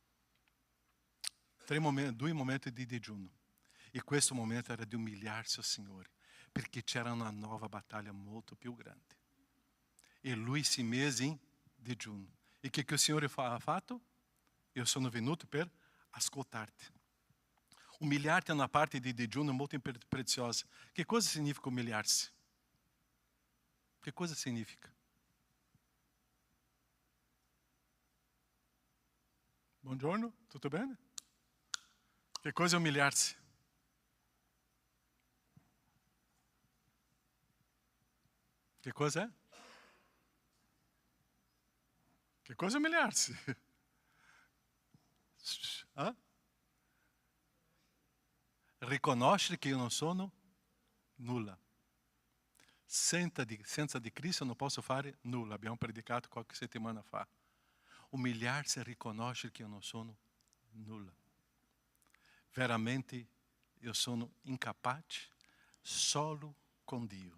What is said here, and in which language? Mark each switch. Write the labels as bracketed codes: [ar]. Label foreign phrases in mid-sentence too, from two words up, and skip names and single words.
[it] 2 momenti di digiuno. E questo momento era di umiliarsi al Signore, perché c'era una nuova battaglia molto più grande. E lui si mise in digiuno. E che il Signore ha fatto? Io sono venuto per ascoltarti. [pt] Umiliar-te é uma parte de digiuno muito preciosa. Que coisa significa humilhar-se? Que coisa significa? Buongiorno, tudo bem? Que coisa é humilhar-se? Que coisa é? Que coisa é humilhar-se? Hã? [it] Riconoscere che io non sono nulla. Senza di Cristo non posso fare nulla. Abbiamo predicato qualche settimana fa. Umiliar-se e riconoscere che io non sono nulla. Veramente io sono incapace solo con Dio.